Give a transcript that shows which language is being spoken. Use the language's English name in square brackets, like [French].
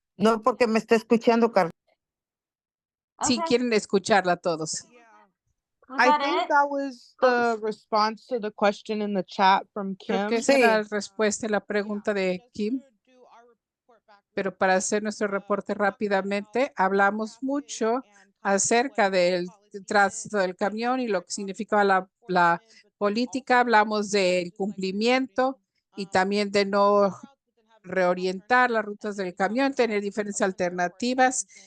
[Spanish] No, porque me está escuchando, Carlos. Sí, quieren escucharla todos. [English] I think that was the response to the question in the chat from [Spanish] Creo que esa era la respuesta a la pregunta de Kim. Pero para hacer nuestro reporte rápidamente, hablamos mucho acerca del tránsito del camión y lo que significaba la política. Hablamos del cumplimiento y también de no reorientar las rutas del camión, tener diferentes alternativas.